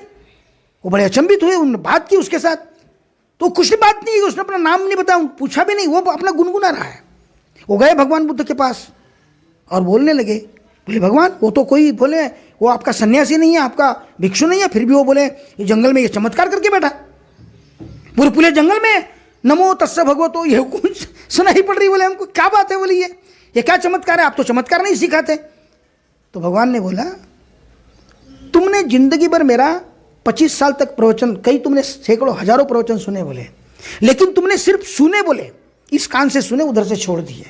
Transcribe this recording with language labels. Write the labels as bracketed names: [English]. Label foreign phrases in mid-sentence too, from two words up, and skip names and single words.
[Hindi] वो बड़े अचंभित हुए, उन्होंने बात की उसके साथ, तो कुछ बात नहीं, उसने अपना नाम नहीं बताया, पूछा भी नहीं, वो अपना गुनगुना रहा है। वो गए भगवान बुद्ध के पास और बोलने लगे, बोले भगवान वो तो कोई, बोले वो आपका सन्यासी नहीं है, आपका भिक्षु नहीं है, फिर भी वो बोले ये जंगल में ये चमत्कार करके बैठा। पूरे जंगल में [Pali] नमो तस्स भगवतो [Hindi] ये कुछ सुनाई पड़ रही। बोले हमको क्या बात है, बोली ये क्या चमत्कार है, आप तो चमत्कार नहीं सिखाते। तो भगवान ने बोला तुमने जिंदगी भर मेरा 25 साल तक प्रवचन, कई तुमने सैकड़ों हजारों प्रवचन सुने बोले, लेकिन तुमने सिर्फ सुने बोले, इस कान से सुने उधर से छोड़ दिए।